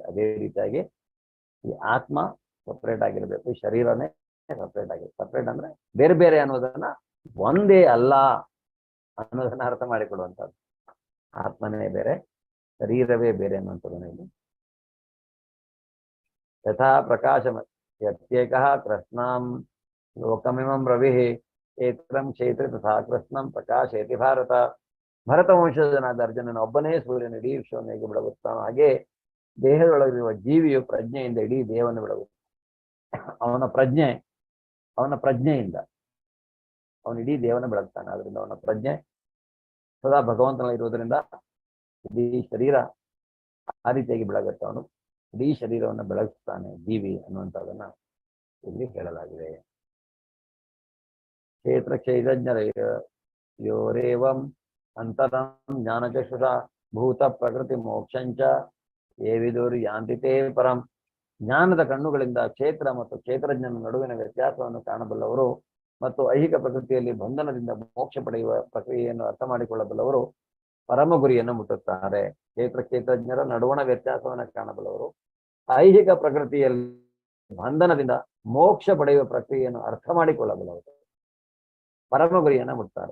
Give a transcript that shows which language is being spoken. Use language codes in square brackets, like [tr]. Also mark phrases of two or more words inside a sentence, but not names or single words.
[kn] ಅದೇ ರೀತಿಯಾಗಿ ಈ ಆತ್ಮ ಸಪ್ರೇಟ್ ಆಗಿರಬೇಕು, ಶರೀರನೇ ಸಪ್ರೇಟ್ ಆಗಿದೆ. ಸಪ್ರೇಟ್ ಅಂದ್ರೆ ಬೇರೆ ಬೇರೆ ಅನ್ನೋದನ್ನ ಒಂದೇ ಅಲ್ಲ ಅನ್ನೋದನ್ನ ಅರ್ಥ ಮಾಡಿಕೊಡುವಂಥದ್ದು. ಆತ್ಮನೇ ಬೇರೆ, ಶರೀರವೇ ಬೇರೆ ಅನ್ನುವಂಥದ್ದನ್ನ ಇಲ್ಲಿ [sa] ಯಥಾ ಪ್ರಕಾಶ ಯತ್ಯೇಕಃ ಕೃಷ್ಣಂ ಲೋಕಮಿಮಂ ರವಿಃ ಏಕಂ ಕ್ಷೇತ್ರ ತಥಾ ಕೃಷ್ಣಂ ಪ್ರಕಾಶಯತಿ ಭಾರತ. [kn] ಭರತ ವಂಶಜನಾದ ಅರ್ಜುನನ ಒಬ್ಬನೇ ಸೂರ್ಯನ ಇಡೀ ವಿಶ್ವವನ್ನು ಹೇಗೆ ಬೆಳಗುತ್ತಾನೋ ಹಾಗೆ ದೇಹದೊಳಗಿರುವ ಜೀವಿಯು ಪ್ರಜ್ಞೆಯಿಂದ ಇಡೀ ದೇಹವನ್ನು ಬೆಳಗುತ್ತಾನೆ. ಅವನ ಪ್ರಜ್ಞೆಯಿಂದ ಅವನು ಇಡೀ ದೇಹವನ್ನು ಬೆಳಗ್ತಾನೆ. ಆದ್ರಿಂದ ಅವನ ಪ್ರಜ್ಞೆ ಸದಾ ಭಗವಂತನಲ್ಲಿ ಇರುವುದರಿಂದ ಇಡೀ ಶರೀರ ಆ ರೀತಿಯಾಗಿ ಬೆಳಗುತ್ತೆ. ಅವನು ಇಡೀ ಶರೀರವನ್ನು ಬೆಳಗಿಸ್ತಾನೆ ಜೀವಿ ಅನ್ನುವಂಥದ್ದನ್ನ ಇಲ್ಲಿ ಹೇಳಲಾಗಿದೆ. [sa] ಕ್ಷೇತ್ರ ಚೈತನ್ಯಯೋರೇವಂ ಅಂತರಂ ಜ್ಞಾನಚಕ್ಷುಷ ಭೂತ ಪ್ರಕೃತಿ ಮೋಕ್ಷಂಚ ಯೇ ವಿದುರ್ ಯಾಂತಿ ತೇ ಪರಂ. [kn] ಜ್ಞಾನದ ಕಣ್ಣುಗಳಿಂದ ಕ್ಷೇತ್ರ ಮತ್ತು ಕ್ಷೇತ್ರಜ್ಞನ ನಡುವಿನ ವ್ಯತ್ಯಾಸವನ್ನು ಕಾಣಬಲ್ಲವರು ಮತ್ತು ಐಹಿಕ ಪ್ರಕೃತಿಯಲ್ಲಿ ಬಂಧನದಿಂದ ಮೋಕ್ಷ ಪಡೆಯುವ ಪ್ರಕ್ರಿಯೆಯನ್ನು ಅರ್ಥ ಮಾಡಿಕೊಳ್ಳಬಲ್ಲವರು ಪರಮ ಗುರಿಯನ್ನು ಮುಟ್ಟುತ್ತಾರೆ. ಕ್ಷೇತ್ರಜ್ಞರ ನಡುವಣ ವ್ಯತ್ಯಾಸವನ್ನು ಕಾಣಬಲ್ಲವರು ಐಹಿಕ ಪ್ರಕೃತಿಯಲ್ಲಿ ಬಂಧನದಿಂದ ಮೋಕ್ಷ ಪಡೆಯುವ ಪ್ರಕ್ರಿಯೆಯನ್ನು ಅರ್ಥ ಮಾಡಿಕೊಳ್ಳಬಲ್ಲವರು ಪರಮ ಗುರಿಯನ್ನು ಮುಟ್ತಾರೆ.